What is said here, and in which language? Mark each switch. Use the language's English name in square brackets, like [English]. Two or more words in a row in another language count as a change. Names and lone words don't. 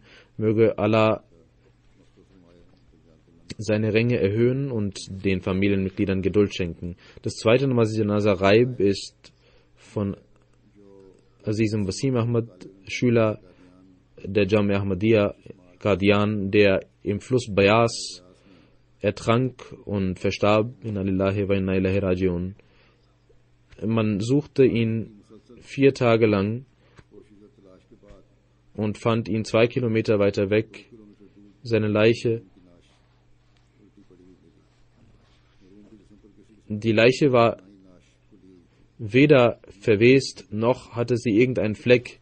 [German] Möge Allah seine Ränge erhöhen und den Familienmitgliedern Geduld schenken. Das zweite [Urdu] نماز جنازہ غائب [German] ist von Azizum Wasim Ahmad, Schüler der Jamia Ahmadiyya Qadian, der im Fluss Bayas ertrank und verstarb. [Arabic] إنا لله وإنا إليه راجعون. [German] Man suchte ihn 4 Tage lang und fand ihn 2 Kilometer weiter weg. Seine Leiche. Die Leiche war weder verwest, noch hatte sie irgendeinen Fleck.